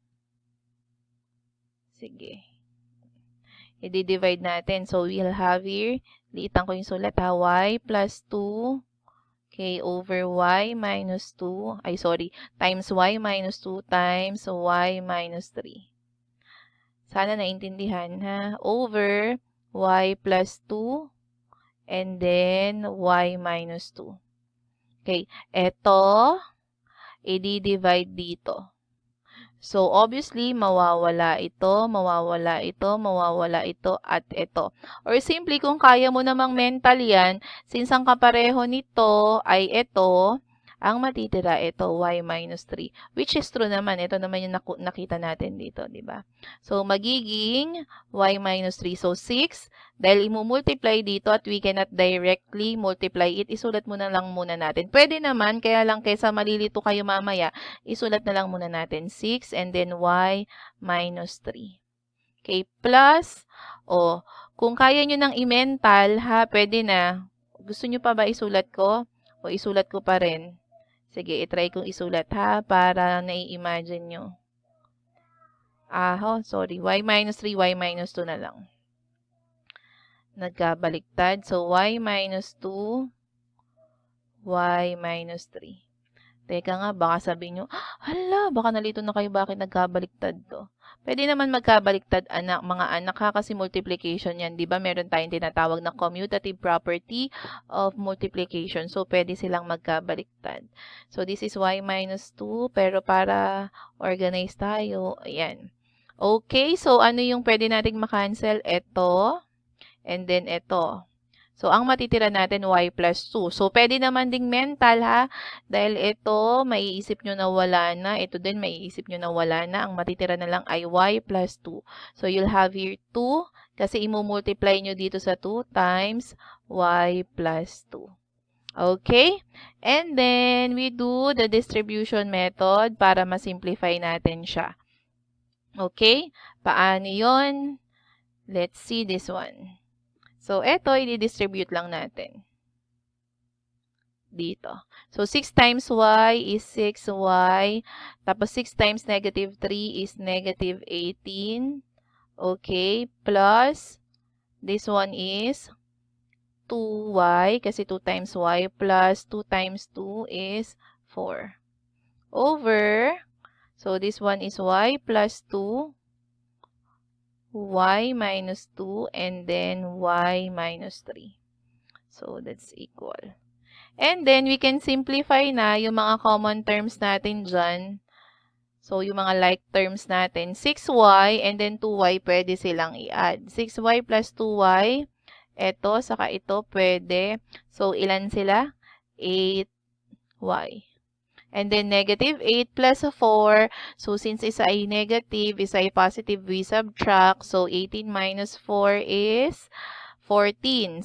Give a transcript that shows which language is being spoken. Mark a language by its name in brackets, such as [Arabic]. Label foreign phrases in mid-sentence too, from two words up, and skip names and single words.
[Filipino] Sige. I-divide natin. [English] So, we'll have here, [Filipino] liitan ko yung sulat ha, [English] y plus 2, okay, over y minus 2, times y minus 2 times y minus 3. [Filipino] Sana naintindihan ha, [English] over y plus 2, and then y minus 2. [Filipino] Okay, eto, i-divide dito. So, obviously, mawawala ito, at ito. Or simply, kung kaya mo namang mental yan, since ang kapareho nito ay ito, Ang matitira, ito, [English] y minus 3. Which is true naman. [Filipino] Ito naman yung nakita natin dito, di ba? So, magiging [English] y minus 3. [Filipino] So, 6. Dahil imumultiply dito at [English] we cannot directly multiply it, [Filipino] isulat muna lang muna natin. Pwede naman, kaya lang kaysa malilito kayo mamaya, isulat na lang muna natin [English] 6 and then y minus 3. Okay, plus, [Filipino] kung kaya nyo ng i-mental, ha, pwede na. Gusto nyo pa ba isulat ko? O isulat ko pa rin? Sige, itry kong isulat, ha, para nai-imagine nyo. [English] Sorry, y minus 3, y minus 2 na lang. [Filipino] Nagkabaliktad. So, [English] y minus 2, y minus 3. [Filipino] Teka nga, baka sabihin nyo, hala, baka nalito na kayo, bakit nagkabaliktad to? Pwede naman magkabaliktad, mga anak, ha, kasi multiplication yan. Di ba meron tayong tinatawag na [English] commutative property of multiplication. [Filipino] So, pwede silang magkabaliktad. [English] So, this is y minus 2, [Filipino] pero para organize tayo, ayan. Okay, so ano yung pwede nating makancel? Ito, [English] and then [Filipino] ito. So, ang matitira natin, [English] y plus 2. So, pwede [Filipino] naman ding mental, ha? Dahil ito, maiisip nyo na wala na. Ito din, maiisip nyo na wala na. Ang matitira na lang ay [English] y plus 2. So, you'll have here 2. [Filipino] Kasi imumultiply nyo dito sa [English] 2 times y plus 2. Okay? And then, we do the distribution method [Filipino] para masimplify natin siya. Okay? Paano yun? [English] Let's see this one. So, [Filipino] ito, i-distribute lang natin. [English] Dito. So, 6 times y is 6y. Tapos, 6 times negative 3 is negative 18. Okay. Plus, this one is 2y. Kasi 2 times y plus 2 times 2 is 4. Over. So, this one is y plus 2. Y minus 2 and then y minus 3. So, that's equal. And then, we can simplify [Filipino] na yung mga [English] common terms [Filipino] natin dyan. So, yung mga [English] like terms [Filipino] natin. [English] 6y and then 2y, [Filipino] pwede silang i-add. [English] 6y plus 2y. [Filipino] Ito, saka ito, pwede. So, ilan sila? [English] 8y. And then, negative 8 plus 4. So, since [Filipino] isa ay negative, isa ay positive, [English] we subtract. So, 18 minus 4 is 14.